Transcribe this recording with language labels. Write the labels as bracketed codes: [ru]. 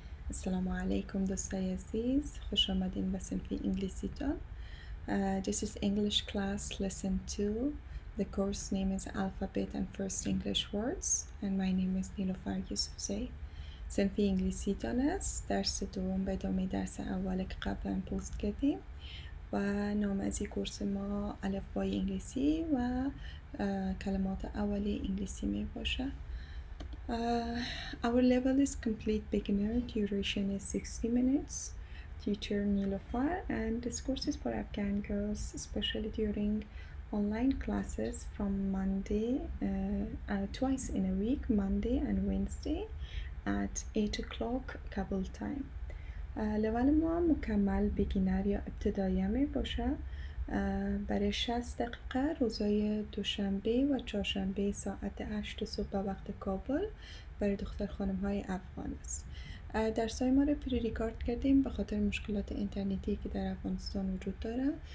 [fa] Assalamu alaikum دوستای عزیز. خوش آمدین به صنف انگلیسیتون. [en] This is English class lesson 2. The course name is Alphabet and First English Words and my name is Nilofar Yusufzai. [fa] صنف انگلیسیتون است. درس دوم به ادامه درس اول که قبلا پست کردیم و نام از این کورس ما الفبای انگلیسی و کلمات اولی انگلیسی می باشه. [en] Our level is complete beginner. Duration is 60 minutes. Teacher Nilofar, and this course is for Afghan girls, especially during online classes from Monday, twice in a week, Monday and Wednesday at 8 o'clock Kabul time. [fa] لول ما مکمل بیگینر یا ابتدایی می باشه. برای 60 دقیقه روزای دوشنبه و چهارشنبه ساعت 8 صبح به وقت کابل برای دختر خانم های افغان است. درسای ما رو پری ریکارد کردیم به خاطر مشکلات اینترنتی که در افغانستان وجود داره.